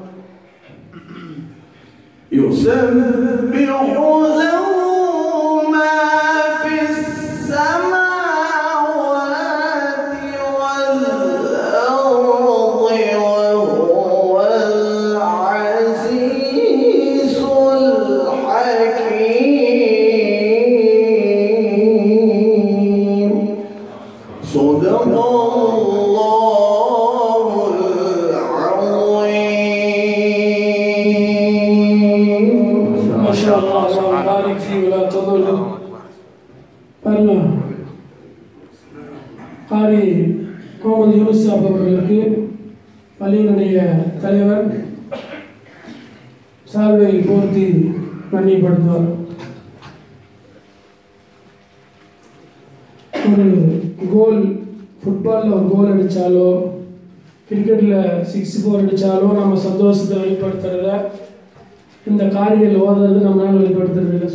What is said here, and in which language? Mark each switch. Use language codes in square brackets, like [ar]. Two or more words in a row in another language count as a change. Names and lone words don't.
[ar] يسبح له ما في السماوات والأرض وهو العزيز الحكيم. صدق الله العظيم. ما شاء الله. اللهم بارك فيه ولا تضل. [ta] காரி கோமதி யூனிசாப் அவர்களுக்கு பள்ளியினுடைய தலைவர் சால்வையில் போர்த்தி கண்ணியப்படுத்துவார். ஒரு கோல் ஃபுட்பாலில் ஒரு கோல் அடித்தாலோ கிரிக்கெட்டில் 6-4 அடித்தாலோ நம்ம சந்தோஷத்தை வெளிப்படுத்துறத இந்த காரிகள் ஓதுறது நம்மளால் வெளிப்படுத்துறது இல்லை.